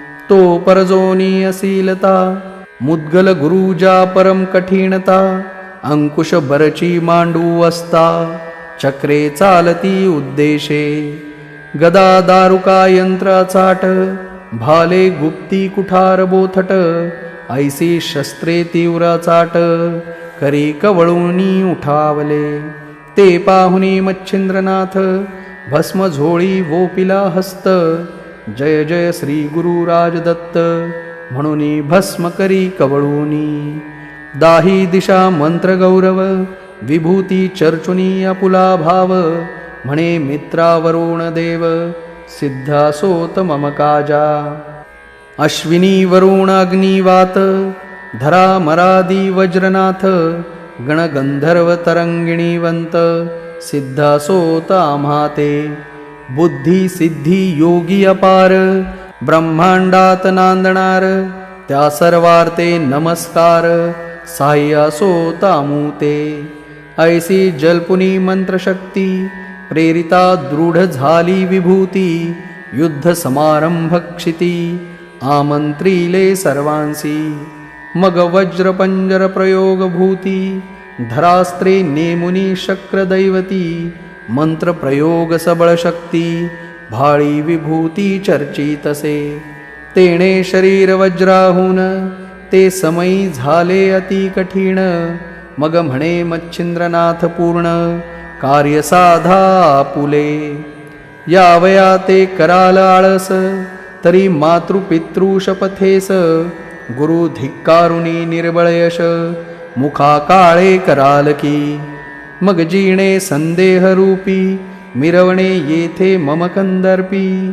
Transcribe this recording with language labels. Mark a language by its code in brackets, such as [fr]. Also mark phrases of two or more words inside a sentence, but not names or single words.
[mr] तो परजोनी असीलता, मुद्गल गुरुजा परम कठीणता, अंकुश बरची मांडू असता, चक्रे चालती उद्देशे, गदा दारुका यंत्र चाट, भाले गुप्ती कुठार बोथट, ऐसी शस्त्रे तीव्र चाट, करी कवळूनी उठावले, ते पाहुनी मच्छिंद्रनाथ, भस्म झोळी वोपिला हस्त, जय जय श्री गुरु राजदत्त, म्हणून भस्म करी कवळूनी, दाही दिशा मंत्र गौरव, विभूती चर्चुनी आपुला भाव, म्हणे मित्रा वरुण देव, सिद्धासोत मम काजा, अश्विनी वरुण अग्निवात, धरा मरादी वज्रनाथ, गणगंधर्व तरंगिणीवंत, सिद्धासोत आम्हाते, बुद्धी सिद्धी योगी अपार, ब्रह्मांडात नांदणार, त्या सर्वार्थे नमस्कार, साह्यासोत आमुते, ऐसी जल्पुनी मंत्रशक्ती, प्रेरिता दृढ झाली विभूती, युद्ध समारंभ क्षिती, आमंत्रिले सर्वांसी, मग वज्र पंजर प्रयोग भूती, धरास्त्रे नेमुनी शक्र दैवती, मंत्र प्रयोग सबळ शक्ती, भाळी विभूती चर्चितसे, तेणे शरीर वज्राहून, ते समयी झाले अति कठीण, मग म्हणे मच्छिंद्रनाथ पूर्ण, कार्य साधा आपुले, यावया ते कराल आळस, तरी मातृपितृ शपथेस, गुरु धिक्कारुनी निर्बळ यश, मुखा काळे कराल की, मग जीणे संदेह रूपी, मिरवणे येथे मम कंदर्पी,